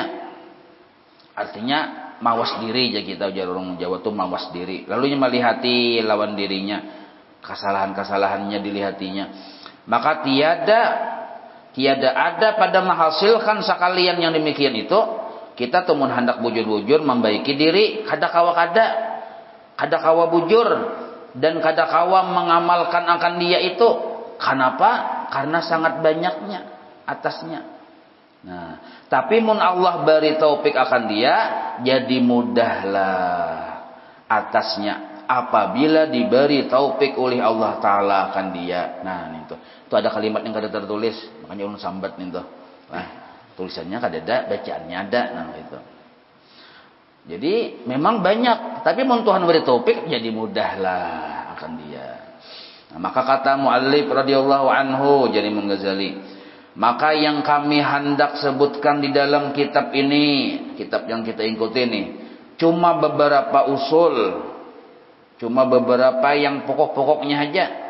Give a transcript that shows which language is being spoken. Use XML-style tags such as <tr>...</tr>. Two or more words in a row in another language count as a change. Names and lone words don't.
<id>Artinya mawas diri ya kita ujar orang Jawa tuh mawas diri. Lalu ia melihati lawan dirinya, kesalahan-kesalahannya dilihatinya. Maka tiada ada pada menghasilkan sekalian yang demikian itu. Kita tuh hendak bujur-bujur membaiki diri,</id> <bjn>kada kawa bujur</bjn> <id>dan kada kawa mengamalkan akan dia itu. Kenapa? Karena sangat banyaknya atasnya. Nah, tapi mun Allah beri taufik akan dia, jadi mudahlah atasnya apabila diberi taufik oleh Allah Taala akan dia. Nah, itu ada kalimat yang kada tertulis, makanya ulun sambat nih tuh. Nah, tulisannya kada ada, bacaannya ada, nah itu. Jadi memang banyak, tapi mun Tuhan beri taufik jadi mudahlah akan dia. Nah, maka kata muallif</id> <ar>رضي الله عنه</ar> <id>jadi Imam Ghazali, maka yang kami hendak sebutkan di dalam kitab ini, kitab yang kita ikuti ini, cuma beberapa usul, cuma beberapa yang pokok-pokoknya aja.</id>